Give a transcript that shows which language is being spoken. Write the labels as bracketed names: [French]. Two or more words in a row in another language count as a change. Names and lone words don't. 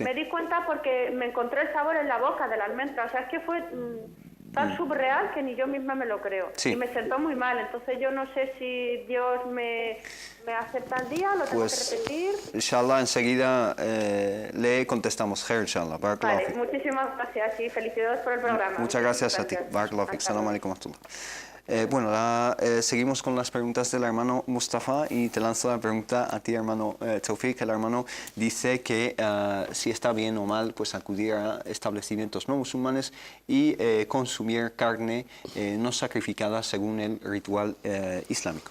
[Spanish] me di cuenta porque me encontré el sabor en la boca de la almendra. O sea, es que fue tan subreal que ni yo misma me lo creo. Sí. Y me sentó muy mal. Entonces yo no sé si Dios me acepta el día, lo tengo Pues, que repetir. inshallah, enseguida le contestamos. [Arabic] خير، إن شاء الله. بارك الله [Spanish] Vale, fik. muchísimas gracias y felicidades por el programa. Muchas gracias a ti. [Arabic] بارك الله فيك. [Spanish] Hasta Salam luego. [Arabic] عليكم ورحمة الله. [Spanish] Bueno, seguimos con las preguntas del hermano Mustafa y te lanzo la pregunta a ti, hermano Tawfiq. El hermano dice que si está bien o mal pues acudir a establecimientos no musulmanes y consumir carne no sacrificada según el ritual islámico.